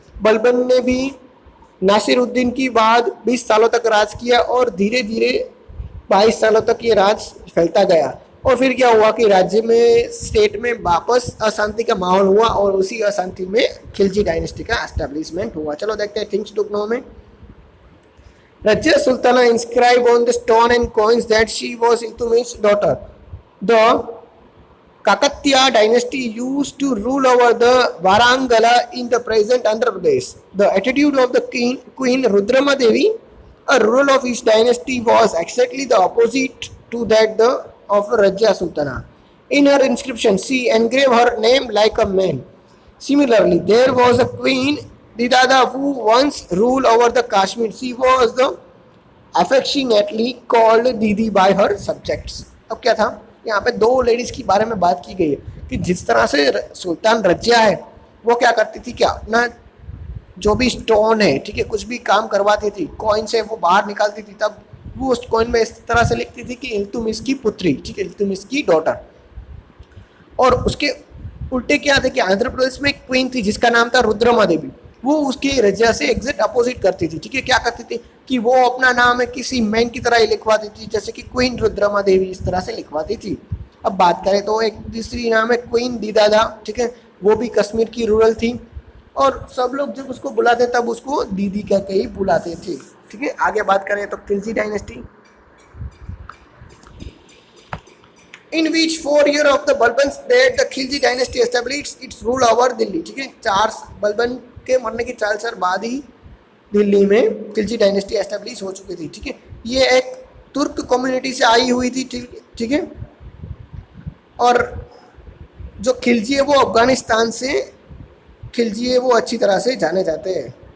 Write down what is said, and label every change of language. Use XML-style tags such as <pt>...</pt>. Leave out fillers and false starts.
<hi>बलबन ने भी नासिरुद्दीन की बाद 20 सालों तक राज किया और धीरे धीरे 22 सालों तक ये राज फैलता गया और फिर क्या हुआ कि राज्य में स्टेट में वापस अशांति का माहौल हुआ और उसी अशांति में खिलजी डायनेस्टी का एस्टेब्लिशमेंट हुआ। चलो देखते हैं</hi> <en>things to know</en> <hi>में।</hi> <en>Rajya Sultana inscribed on the stone and coins that she was Iltutmish's daughter. The Kakatiya dynasty used to rule over the Varangala in the present Andhra Pradesh. The attitude of the queen Rudrama Devi, a ruler of his dynasty, was exactly the opposite to that of Rajya Sultana. In her inscription, she engraved her name like a man. Similarly, there was a queen Didada who once ruled over the Kashmir. She was the affectionately called Didi by her subjects.</en> <hi>अब क्या था यहाँ पे दो ladies की बारे में बात की गई है कि जिस तरह से सुल्तान रजिया है वो क्या करती थी, क्या ना जो भी स्टोन है, ठीक है, कुछ भी काम करवाती थी, कॉइन से वो बाहर निकालती थी, तब वो उस कॉइन में इस तरह से लिखती थी कि इल्तुमिश की पुत्री, ठीक है, इल्तुमिश की डॉटर। और उसके उल्टे क्या थे कि आंध्र प्रदेश में एक क्वीन थी जिसका नाम था रुद्रमा देवी, वो उसके रजिया से एग्जैक्ट अपोजिट करती थी, ठीक है। क्या करती थी कि वो अपना नाम है किसी मैन की तरह ही लिखवाती थी, जैसे कि क्वीन रुद्रमा देवी इस तरह से लिखवाती थी। अब बात करें तो एक दूसरी नाम है क्वीन दीदादा, ठीक है, वो भी कश्मीर की रूरल थी और सब लोग जब उसको बुलाते तब उसको दीदी कह के ही बुलाते थे, ठीक है। आगे बात करें तो</hi> <en>Khilji dynasty, in which 4 years of the Balbans that the Khilji dynasty established its rule over Delhi,</en> <hi>ठीक है। बलबन के मरने के 4 साल बाद ही दिल्ली में खिलजी डायनेस्टी एस्टेब्लिश हो चुकी थी, ठीक है। ये एक तुर्क कम्युनिटी से आई हुई थी, ठीक है, और जो खिलजी है वो अफगानिस्तान से खिलजी है वो अच्छी तरह से जाने जाते हैं।</hi>